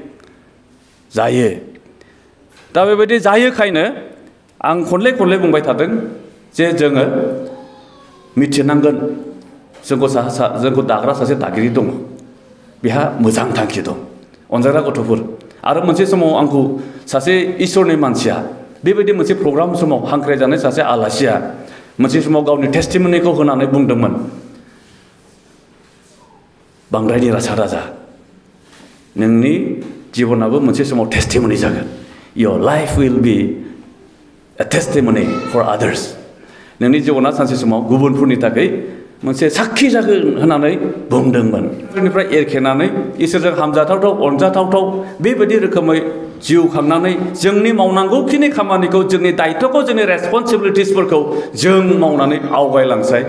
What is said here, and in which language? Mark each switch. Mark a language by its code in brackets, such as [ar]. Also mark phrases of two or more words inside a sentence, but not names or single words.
[brx] दा बेबायदि जायोखायनो आं खनले बुंबाय थादों जे जोङो मिथिनांगोन जोंखौ दाग्रा सासे दागिरि दङ बेहा मोजां थांखि दं अनजाग्रा गथ'फोर आरो मोनसे समाव आंखौ सासे इसोरनि मानसिया बेबायदि मोनसे प्रग्राम समाव हांख्रायजानाय सासे आलासिया मोनसे समाव गावनि टेस्टिमनिखौ होनानै बुंदोंमोन बांद्राय निरासा दाजा नोंनि जिबनाबो मोनसे समाव टेस्टिमनि जागोन [en] your life will be a testimony for others [brx] नोंनि जिबना सानसे समाव गुबुनफोरनि थाखाय मोनसे साखि जागोन होननानै बुंदोंमोन बेनिफ्राय एरखेनानै इसोरजों हामजाथावथाव अनजाथावथाव बेबायदि रोखोमै जिउ खांनानै जोंनि मावनांगौखिनि खामानिखौ जोंनि दायित्वखौ जोंनि रेसपन्सिबिलिटिसफोरखौ जों मावनानै आवगायलांसाय